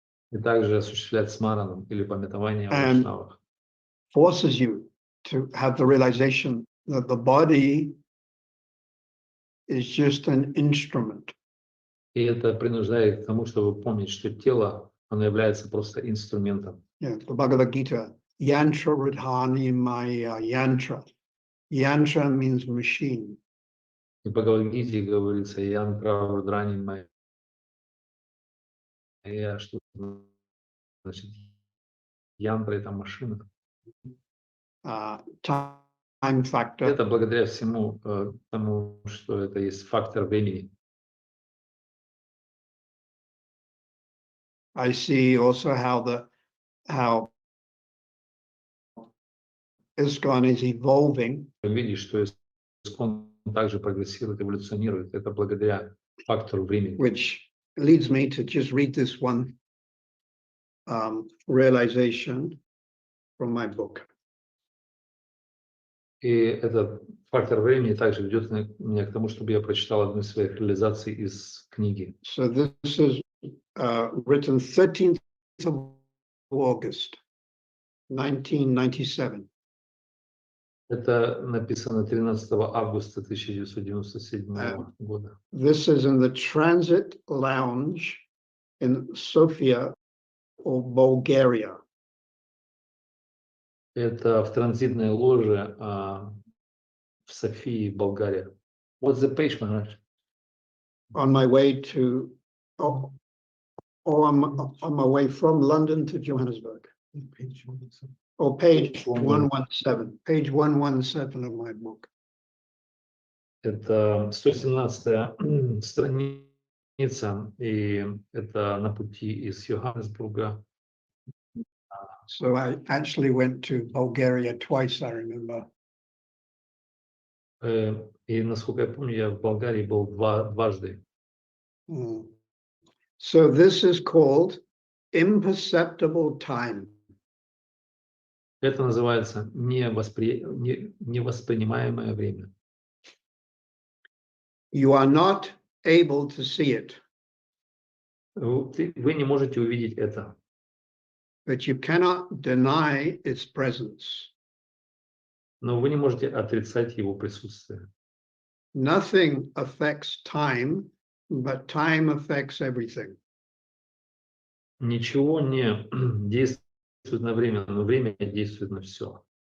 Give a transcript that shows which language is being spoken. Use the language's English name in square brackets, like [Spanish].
[Russian] И также осуществлять смаранам или памятование о [English] And [Russian] Вайшнавах. [English] forces you to have the realization that the body is just an instrument. [Russian] И это принуждает к тому, чтобы помнить, что тело, оно является просто инструментом. [English] Yeah, the Bhagavad Gita, yantra ridhani maya yantra. Yantra means machine. [Russian] И в Бхагавад-гите говорится «Янтра врадрани майя». Что значит янтра — это машина. [English] Time factor. [Russian] Это благодаря всему тому, что это есть фактор времени. [English] I see also how ISKCON is evolving. [Russian] Видишь, что ISKCON также прогрессирует, эволюционирует. Это благодаря фактору времени. [English] Which leads me to just read this one realization from my book. [Russian] И этот фактор времени также ведет меня к тому, чтобы я прочитал одну из своих реализаций из книги. [English] So this is written 13th of August, 1997. [Russian] Это написано 13 августа 1997 года. [English] This is in the Transit Lounge in Sofia, or Bulgaria. [Russian] Это в транзитной ложе в Софии, Болгария. [English] What's the page, Maharaj? On my way to, oh, I'm on my way from London to Johannesburg. Or page 117, page 117 of my book. [Russian] Это 117-я страница, и это на пути из Йоханнесбурга. [English] So I actually went to Bulgaria twice, I remember. [Russian] И, насколько я помню, я в Болгарии был дважды. [English] So this is called imperceptible time. [Russian] Это называется невоспринимаемое время. [English] You are not able to see it, [Russian] Вы не можете увидеть это, [English] but you cannot deny its presence. [Russian] но вы не можете отрицать его присутствие. [English] Nothing affects time, but time affects everything. [Russian] Ничего не действует на время, но время действует на все.